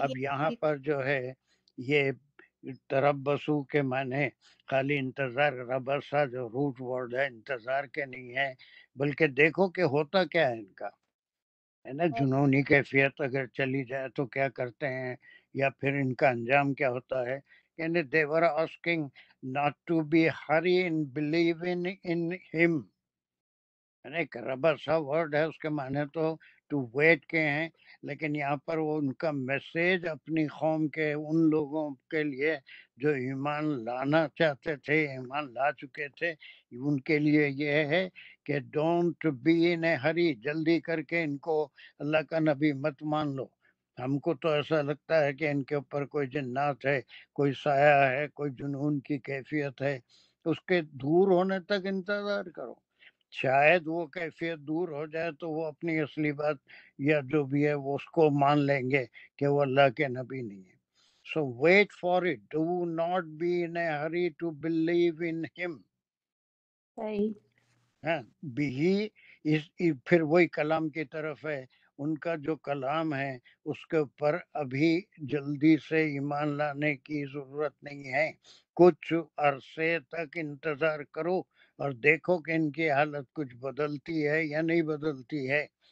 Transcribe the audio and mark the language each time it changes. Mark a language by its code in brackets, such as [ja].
[ur] اب یہاں پر جو ہے یہ تربصو کے معنی خالی انتظار، ربصا جو روٹ ورڈ ہے انتظار کے نہیں ہے، بلکہ دیکھو کہ ہوتا کیا ہے ان کا، ہے نا. جنونی کیفیت اگر چلی جائے تو کیا کرتے ہیں، یا پھر ان کا انجام کیا ہوتا ہے. یعنی [en] they were asking not to be hurry in believing in him. [ur] ایک ربصا ورڈ ہے، اس کے معنی تو ٹو ویٹ کے ہیں، لیکن یہاں پر وہ ان کا میسیج اپنی قوم کے ان لوگوں کے لیے جو ایمان لانا چاہتے تھے، ایمان لا چکے تھے، ان کے لیے یہ ہے کہ [en] don't be in a hurry, [ur] جلدی کر کے ان کو اللہ کا نبی مت مان لو. ہم کو تو ایسا لگتا ہے کہ ان کے اوپر کوئی جنات ہے، کوئی سایہ ہے، کوئی جنون کی کیفیت ہے، اس کے دور ہونے تک انتظار کرو. شاید وہ کیفیت دور ہو جائے تو وہ اپنی اصلی بات یا جو بھی ہے وہ اس کو مان لیں گے کہ وہ اللہ کے نبی نہیں ہے. [en] So wait for it. Do not be in a hurry to believe in him. [ur] صحیح، ہاں بھی پھر وہی کلام کی طرف ہے. ان کا جو کلام ہے اس کے اوپر ابھی جلدی سے ایمان لانے کی ضرورت نہیں ہے. کچھ عرصے تک انتظار کرو اور دیکھو کہ ان کی حالت کچھ بدلتی ہے یا نہیں بدلتی ہے.